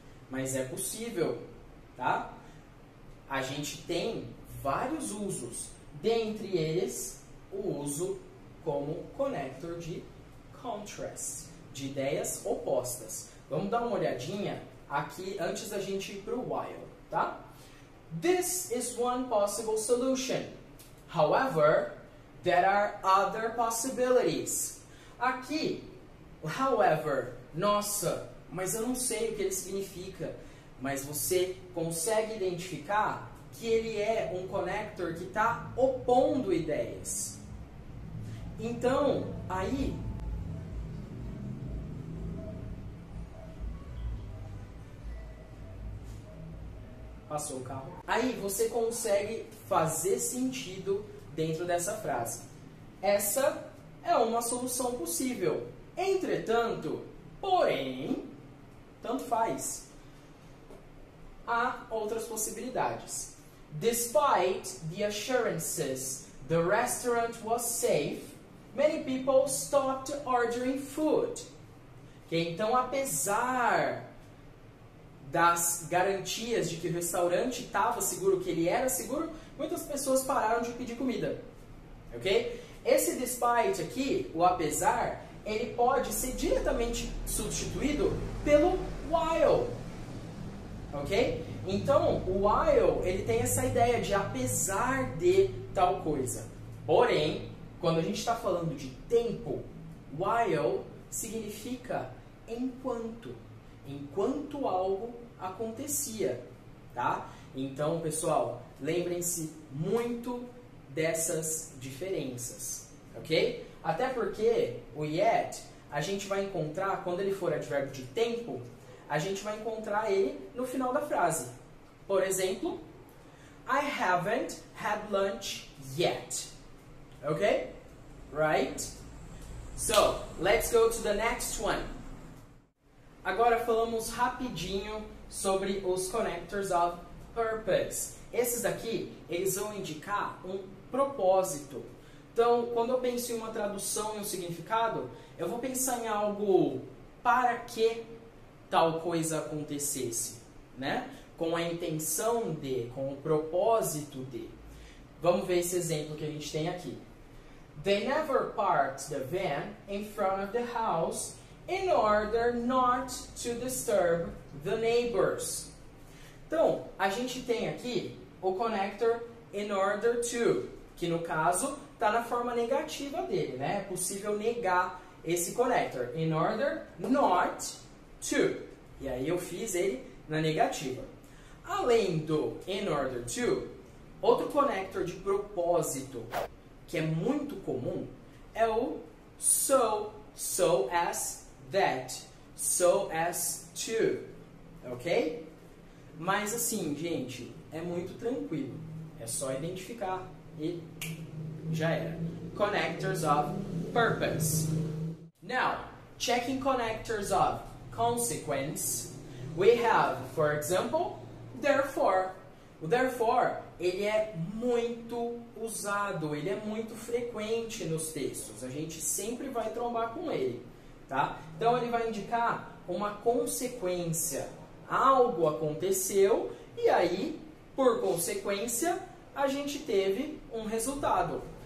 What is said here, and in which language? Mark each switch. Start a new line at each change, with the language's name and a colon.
Portuguese: Mas é possível, tá? A gente tem vários usos. Dentre eles, o uso como connector de contrast, de ideias opostas. Vamos dar uma olhadinha aqui antes da gente ir para o while, tá?
English: This is one possible solution. However, there are other possibilities.
Portuguese: Aqui, however, nossa, mas eu não sei o que ele significa. Mas você consegue identificar que ele é um connector que está opondo ideias. Então, aí, Passou o carro. Aí você consegue fazer sentido dentro dessa frase. Essa é uma solução possível. Entretanto, porém, tanto faz. Há outras possibilidades.
English: Despite the assurances the restaurant was safe, many people stopped ordering food. Okay?
Portuguese: Então, apesar das garantias de que o restaurante estava seguro, que ele era seguro, muitas pessoas pararam de pedir comida. Ok? Esse despite aqui, o apesar, ele pode ser diretamente substituído pelo while. Ok? Então, o while, ele tem essa ideia de apesar de tal coisa. Porém, quando a gente está falando de tempo, while significa enquanto. Enquanto algo acontecia, tá? Então, pessoal, lembrem-se muito dessas diferenças, ok? Até porque o yet, a gente vai encontrar, quando ele for advérbio de tempo, a gente vai encontrar ele no final da frase. Por exemplo,
English: I haven't had lunch yet. Ok? Right? So, let's go to the next one.
Portuguese: Agora falamos rapidinho sobre os connectors of purpose. Esses daqui, eles vão indicar um propósito. Então, quando eu penso em uma tradução e um significado, eu vou pensar em algo para que tal coisa acontecesse, né? Com a intenção de, com o propósito de. Vamos ver esse exemplo que a gente tem aqui.
English: They never parked the van in front of the house in order not to disturb the neighbors.
Portuguese: Então, a gente tem aqui o connector in order to, que no caso está na forma negativa dele, né? É possível negar esse connector. In order not to. E aí eu fiz ele na negativa. Além do in order to, outro connector de propósito que é muito comum é o so as that, so as to, ok? Mas assim, gente, é muito tranquilo. É só identificar e já era.
English: Connectors of purpose. Now, checking connectors of consequence, we have, for example, therefore.
Portuguese: O therefore, ele é muito usado, ele é muito frequente nos textos. A gente sempre vai trombar com ele, tá? Então, ele vai indicar uma consequência. Algo aconteceu e aí, por consequência, a gente teve um resultado.